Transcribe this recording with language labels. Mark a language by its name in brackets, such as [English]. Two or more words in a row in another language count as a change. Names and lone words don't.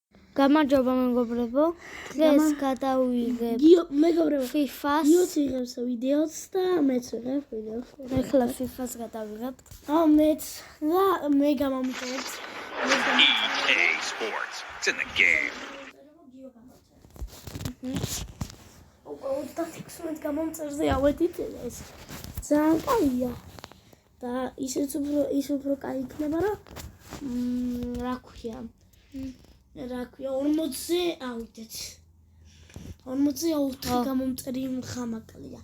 [Georgian] გამარჯობა მეგობრებო. დღეს გადავიღებ FIFA-ს. გიოც იღებს ვიდეოს და მეც ვიღებ ვიდეოს. ეხლა FIFA-ს გადავიღებთ. მეც და მე გამომწერთ. [English] EA Sports. It's in the game. [Georgian] 36 გამომწერზე ავედით ეს. ძალიან კაია. და ისიც უფრო კაი იქნება, რომ რა ქვია. 40-ზე ავიდეთ. 40-ზე 4 გამომწერი ხამაკლია.